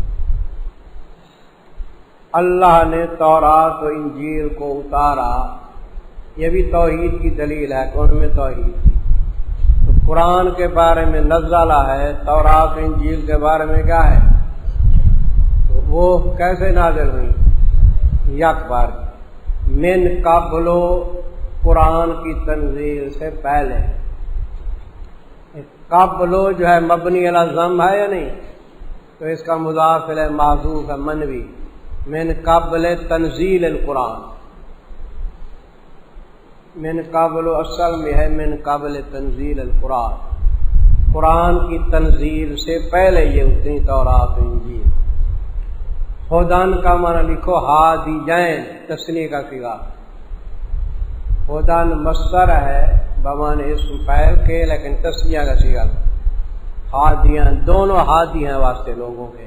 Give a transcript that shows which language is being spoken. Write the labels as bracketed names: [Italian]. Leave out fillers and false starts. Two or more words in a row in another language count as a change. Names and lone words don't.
[Urdu] اللہ نے تورات و انجیل کو اتارا، یہ بھی توحید کی دلیل ہے کہ ان میں توحید تھی۔ تو قرآن کے بارے میں نزلہ ہے، تورات و انجیل کے بارے میں کیا ہے؟ تو وہ کیسے نازل ہوئی؟ یک بار [Arabic] من قبلو، [Urdu] قرآن کی تنزیل سے پہلے۔ قبلو جو ہے [Arabic] مبنی علی ضم [Urdu] ہے یا نہیں؟ تو اس کا مضاف الیہ محذوف ہے منوی، [Arabic] من قبل تنزیل القرآن، من قبل [Urdu] اصل میں ہے [Arabic] من قبل تنزیل القرآن، [Urdu] قرآن کی تنزیل سے پہلے یہ اتنی تورات و انجیل۔ ہدن کا معنی لکھو ہادیین، تثنیہ کا صیغہ، ہدن مصدر ہے بمعنی اسم فاعل کے، لیکن تثنیہ کا صیغہ ہادیاں، دونوں ہادی ہیں واسطے لوگوں کے.